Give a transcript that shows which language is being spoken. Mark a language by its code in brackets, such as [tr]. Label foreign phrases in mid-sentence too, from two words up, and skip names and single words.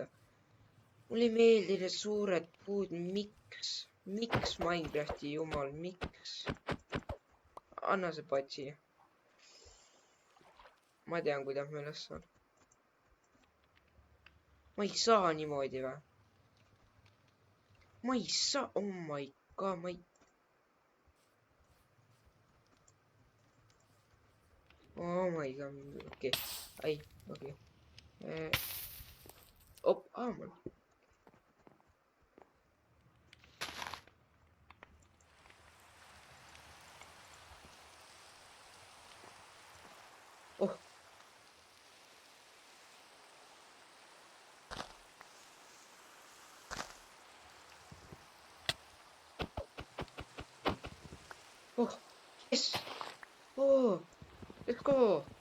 [et] Mulle ei meeldi need suured puud, miks Minecrafti jumal, miks? Anna see patsi. Ma tean, kuidas ma üles saan. Ma ei saa niimoodi või? Ma ei saa, [en] oh my god, [et] ma ei. [en] Oh my god, [et] okei, okei. Mul. Oh. [en] Oh, yes. Oh, let's go.